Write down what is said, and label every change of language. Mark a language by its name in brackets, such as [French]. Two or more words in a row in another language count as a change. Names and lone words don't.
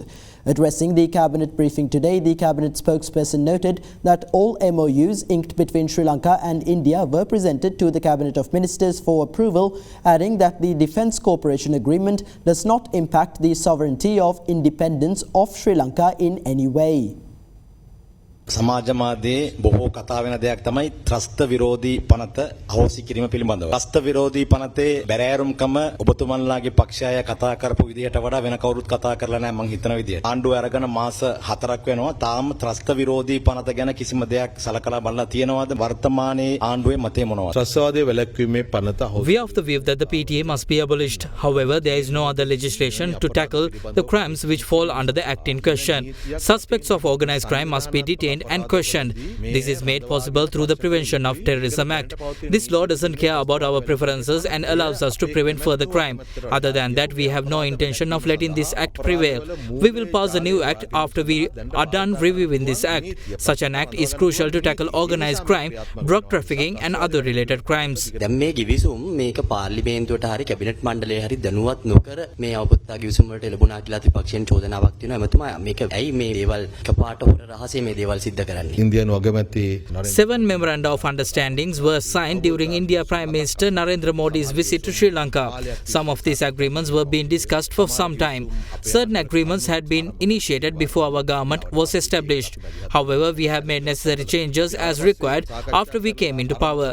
[English] Addressing the Cabinet briefing today, the Cabinet spokesperson noted that all MOUs inked between Sri Lanka and India were presented to the Cabinet of Ministers for approval, adding that the Defence Cooperation Agreement does not impact the sovereignty of independence of Sri Lanka in any way. [Sinhala] සමාජ මාධ්‍යයේ බොහෝ කතා වෙන දෙයක් තමයි ත්‍රස්ත විරෝධී පනත අවශ්‍ය කිරීම පිළිබඳව. ත්‍රස්ත විරෝධී පනතේ බැරෑරුම්කම ඔබතුමන්ලාගේ පක්ෂය කතා කරපු විදිහට වඩා වෙන කවුරුත් කතා කරලා නැහැ මං හිතන විදිහට. ආණ්ඩුව අරගෙන මාස 4ක් වෙනවා. තාම ත්‍රස්ත විරෝධී පනත ගැන කිසිම දෙයක් සලකලා බලලා තියෙනවද? වර්තමානයේ ආණ්ඩුවේ මතය මොනවද? ත්‍රස්තවාදයේ වැළැක්වීමේ පනත [English] We are of the view that the PTA must be abolished. However, there is no other legislation to tackle the crimes which fall under the act in question. Suspects of organised crime must be detained and questioned. This is made possible through the Prevention of Terrorism Act. This law doesn't care about our preferences and allows us to prevent further crime. Other than that, we have no intention of letting this act prevail. We will pass a new act after we are done reviewing this act. Such an act is crucial to tackle organised crime, drug trafficking and other related crimes. [Sinhala] දැන් මේ කිවිසුම් මේක පාර්ලිමේන්තුවට හරි කැබිනට් මණ්ඩලයේ හරි දැනුවත් නොකර මේ අවපත්තා කිවිසුම් වලට එළඹුණා කියලා විපක්ෂයෙන් චෝදනාවක් තියෙනවා. එමතුමා මේක ඇයි මේ දේවල් එකපාරට හොර රහසේ මේ දේවල් සිද්ධ කරන්නේ? [English] 7 memoranda of understandings were signed during India Prime Minister Narendra Modi's visit to Sri Lanka. Some of these agreements were being discussed for some time. Certain agreements had been initiated before our government was established. However, we have made necessary changes as required after we came into power.